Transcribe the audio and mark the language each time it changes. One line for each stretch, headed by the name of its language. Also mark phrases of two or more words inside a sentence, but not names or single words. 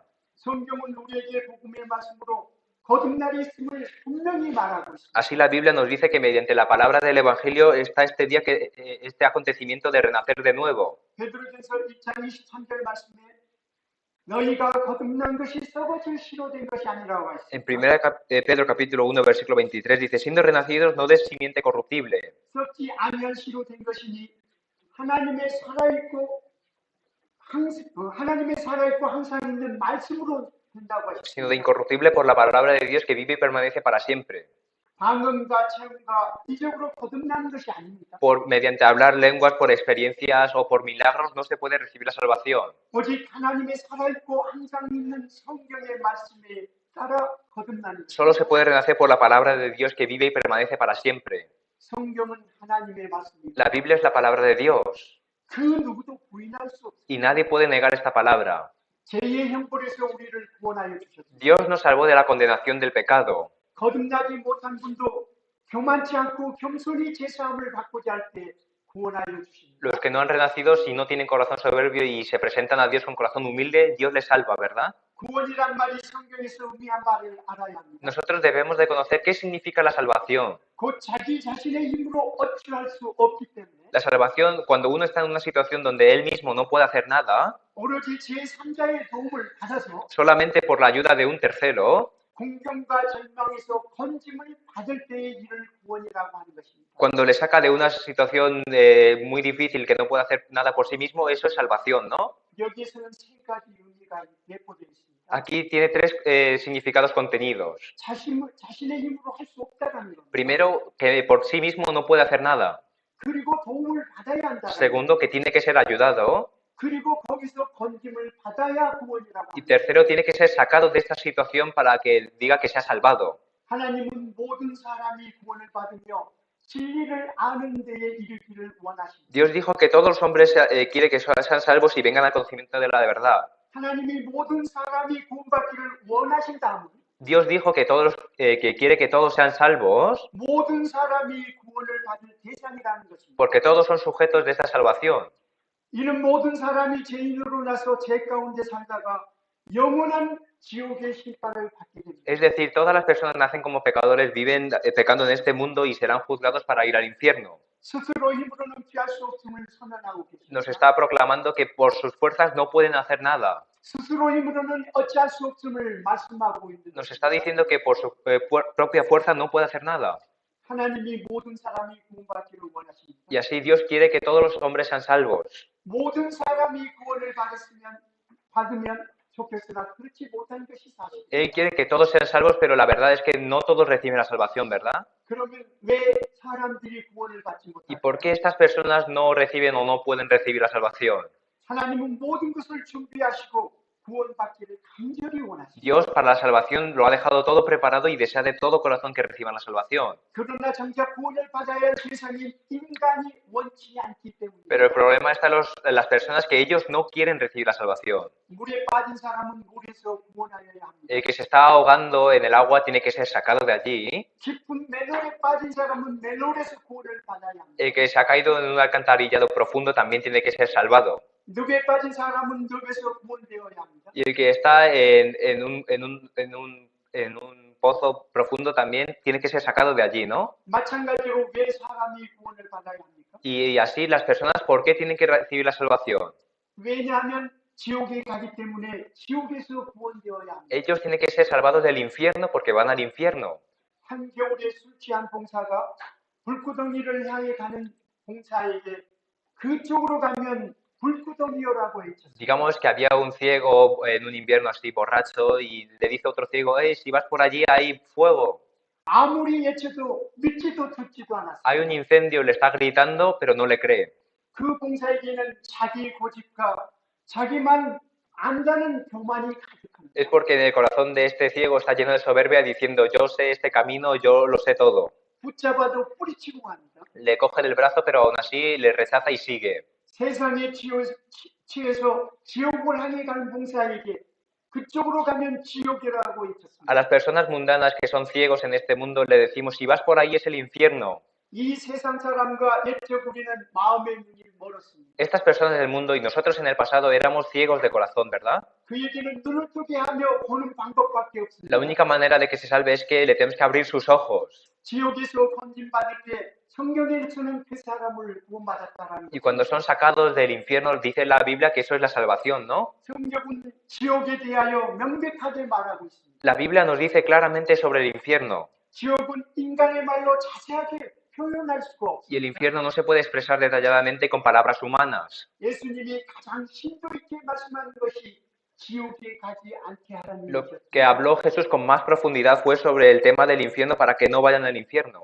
Korean: 성경은 우리에게 복음의 말씀으로 거듭날이 있음을 분명히 말하고 있습니다.
Spanish: Así la Biblia nos dice que mediante la palabra del Evangelio está este día, este acontecimiento de renacer de nuevo.
Korean: 베드로전서 1장 23절 말씀에 너희가 거듭난 것이 썩어질 씨로 된 것이 아니라고 En 하십니다.
Spanish: 1 Pedro capítulo 1 versículo 23 dice, siendo renacidos no de simiente corruptible,
Korean: 썩지 아니할 씨로 된 것이니 하나님의 살아있고 하나님의 살아있고 항상 있는 말씀으로 된다고
Spanish: sino de
Korean: 하십니다.
Spanish: incorruptible por la palabra de Dios que vive y permanece para siempre.
Korean: 방언과 체험과 이적으로 거듭나는 것이 아닙니다.
Spanish: Mediante hablar lenguas, por experiencias o por milagros no se puede recibir la salvación.
Korean: 오직 하나님의 살아있고 항상 있는 성경의 말씀에 따라 거듭나는 것.
Spanish: Solo se puede renacer por la palabra de Dios que vive y permanece para siempre.
Korean: 성경은 하나님의 말씀입니다.
Spanish: La Biblia es la palabra de Dios
Korean: 그 누구도 부인할 수 없습니다.
Spanish: y nadie puede negar esta palabra.
Korean: 죄의 형벌에서 우리를 구원하여 주셨습니다.
Spanish: Dios nos salvó de la condenación del pecado.
Korean: 거듭나지 못한 분도 교만치 않고 겸손히 제사함을 받고자 할 때 구원하여 주십니다.
Spanish: Los que no han renacido, si no tienen corazón soberbio y se presentan a Dios con corazón humilde, Dios les salva, ¿verdad?
Korean: 구원이란 말이 성경에서 의미한 말을 알아야 합니다.
Spanish: Nosotros debemos de conocer qué significa la salvación.
Korean: 곧 자기 자신의 힘으로 어찌할 수 없기 때문에
Spanish: La salvación, cuando uno está en una situación donde él mismo no puede hacer nada,
Korean: 오로지 제3자의 도움을 받아서
Spanish: solamente por la ayuda de un tercero,
Korean: 공경과 절망에서 건짐을 받을 때의 일을 구원이라고 하는 것입니다.
Spanish: cuando le saca de una situación muy difícil que no puede hacer nada por sí mismo, eso es salvación, ¿no?
Korean: 여기에서는 세 가지 의미가 내포되어 있습니다.
Spanish: Aquí tiene tres significados contenidos.
Korean: 자신의 힘으로 할 수 없다는 것.
Spanish: Primero, que por sí mismo no puede hacer nada.
Korean: 그리고 도움을 받아야 한다.
Spanish: Segundo, que tiene que ser ayudado.
Korean: 그리고 거기서 건짐을 받아야 구원이라고 Y 합니다.
Spanish: tercero, tiene que ser sacado de esta situación para que diga que se ha salvado.
Korean: 하나님은 모든 사람이 구원을 받으며 진리를 아는 데에 이르기를 원하십니다.
Spanish: Dios dijo que todos los hombres quiere que sean salvos y vengan al conocimiento de la verdad.
Korean: 하나님이 모든 사람이 구원받기를 원하신다면
Spanish: Dios dijo que que quiere que todos sean salvos
Korean: 모든 사람이 구원을 받을 대상이라는 것입니다.
Spanish: porque todos son sujetos de esta salvación.
Korean: 이는 모든 사람이 죄인으로 나서 죄 가운데 살다가 영원한 지옥의 심판을 받게 됩니다.
Spanish: Es decir, todas las personas nacen como pecadores, viven pecando en este mundo y serán juzgados para ir al infierno.
Korean: 스스로 힘으로는 피할 수 없음을 선언하고 Nos 계십니다.
Spanish: está proclamando que por sus fuerzas no pueden hacer nada.
Korean: 스스로 힘으로는 어찌할 수 없음을 말씀하고 있는
Spanish: Nos está diciendo que por su propia fuerza no puede hacer nada.
Korean: 하나님이 모든 사람이 구원받기를 원하십니다.
Spanish: Y así Dios quiere que todos los hombres sean salvos.
Korean: 모든 사람이 구원을 받으면 좋겠으나 그렇지 못한 것이 사실.
Spanish: Él quiere que todos sean salvos, pero la verdad es que no todos reciben la salvación, ¿verdad?
Korean: 그러면 왜 사람들이 구원을 받지 ¿Y 못할까?
Spanish: por qué estas personas no reciben o no pueden recibir la salvación?
Korean: 하나님은 모든 것을 준비하시고 구원받기를 간절히 원하십니다.
Spanish: Dios para la salvación lo ha dejado todo preparado y desea de todo corazón que reciban la salvación.
Korean: 그러나 정작 구원을 받아야 할 대상인 인간이 원치 않기 때문에
Spanish: Pero el problema está en las personas que ellos no quieren recibir la salvación.
Korean: 물에 빠진 사람은 물에서 구원하여야 합니다.
Spanish: El que se está ahogando en el agua tiene que ser sacado de allí.
Korean: 깊은 맨홀에 빠진 사람은 맨홀에서 구원을 받아야 합니다.
Spanish: El que se ha caído en un alcantarillado profundo también tiene que ser salvado.
Korean: 늪에 빠진 사람은 늪에서 구원되어야 합니다.
Spanish: Y el que está en un pozo profundo también tiene que ser sacado de allí, ¿no?
Korean: 마찬가지로 왜 사람이 구원을 받아야 합니까?
Spanish: Y así las personas, ¿por qué tienen que recibir la salvación?
Korean: 왜냐하면 지옥에 가기 때문에 지옥에서 구원되어야 합니다.
Spanish: Ellos tienen que ser salvados del infierno porque van al infierno.
Korean: 한겨울에 술 취한 봉사가 불구덩이를 향해 가는 봉사에게 그쪽으로 가면 불구덩이요라고 외쳤습니다.
Spanish: Digamos que había un ciego en un invierno así borracho y le dice a otro ciego, hey, si vas por allí hay fuego,
Korean: 아무리 외쳐도 믿지도 듣지도 않았습니다.
Spanish: hay un incendio, le está gritando, pero no le cree.
Korean: 그 봉사에게는 자기 고집과 자기만 안다는 교만이 가득합니다.
Spanish: Es porque en el corazón de este ciego está lleno de soberbia diciendo, yo sé este camino, yo lo sé todo.
Korean: 붙잡아도 뿌리치고 갑니다.
Spanish: Le coge del brazo, pero aún así le rechaza y sigue.
Korean: 세상에 취해서 지옥을 향해 가는 봉사에게 그쪽으로 가면 지옥이라고 A 외쳤습니다.
Spanish: las personas mundanas que son ciegos en este mundo le decimos, si vas por ahí es el infierno.
Korean: 이 세상 사람과 옛적 우리는 마음의 눈이 멀었습니다.
Spanish: Estas personas del mundo y nosotros en el pasado éramos ciegos de corazón, ¿verdad?
Korean: 그에게는 눈을 뜨게 하며 보는 방법밖에 없습니다.
Spanish: La única manera de que se salve es que le tenemos que abrir sus ojos.
Korean: 지옥에서 건진받을 때 성경에서는 그 사람을 구원받았다라는
Spanish: Y cuando son sacados del infierno, dice la Biblia que eso es la salvación, ¿no?
Korean: 성경은 지옥에 대하여 명백하게 말하고 있습니다.
Spanish: La Biblia nos dice claramente sobre el infierno.
Korean: 지옥은 인간의 말로 자세하게 표현할 수가
Spanish: Y el
Korean: 없습니다.
Spanish: infierno no se puede expresar detalladamente con palabras humanas.
Korean: 예수님이 가장 심도 있게 말씀한 것이 지옥에 가지 않게 하라는 Lo 것이었습니다.
Spanish: que habló Jesús con más profundidad fue sobre el tema del infierno para que no vayan al infierno.